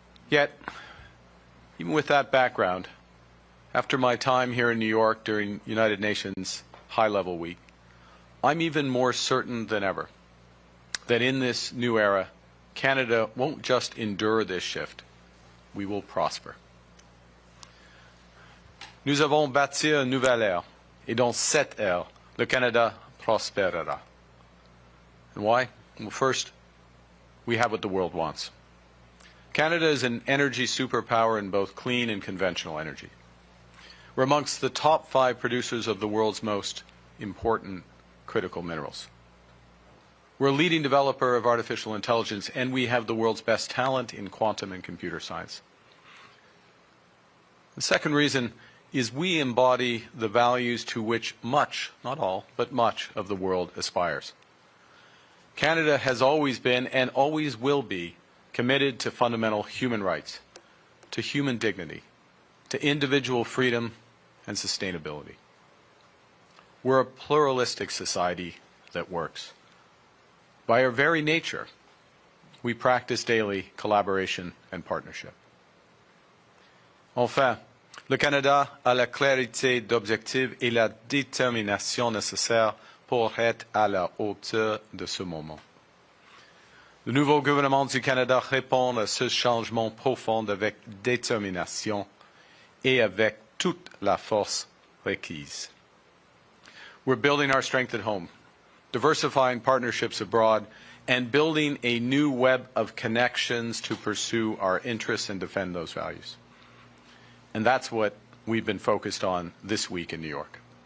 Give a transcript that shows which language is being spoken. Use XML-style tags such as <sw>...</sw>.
<en>Yet, even with that background, after my time here in New York during United Nations High-Level Week, I'm even more certain than ever that in this new era, Canada won't just endure this shift, we will prosper.</en> <fr>Nous avons bâti une nouvelle ère, et dans cette ère, le Canada prospérera.</fr> <en>And why? Well, first, we have what the world wants. Canada is an energy superpower in both clean and conventional energy. We're amongst the top 5 producers of the world's most important critical minerals. We're a leading developer of artificial intelligence, and we have the world's best talent in quantum and computer science. The second reason is we embody the values to which much, not all, but much of the world aspires. Canada has always been and always will be committed to fundamental human rights, to human dignity, to individual freedom and sustainability. We're a pluralistic society that works. By our very nature, we practice daily collaboration and partnership.</en> <fr>Enfin, le Canada a la clarté d'objectifs et la détermination nécessaires pour être à la hauteur de ce moment. Le nouveau gouvernement du Canada répond à ce changement profond avec détermination et avec toute la force requise.</fr> <en>We're building our strength at home, diversifying partnerships abroad, and building a new web of connections to pursue our interests and defend those values. And that's what we've been focused on this week in New York.</en>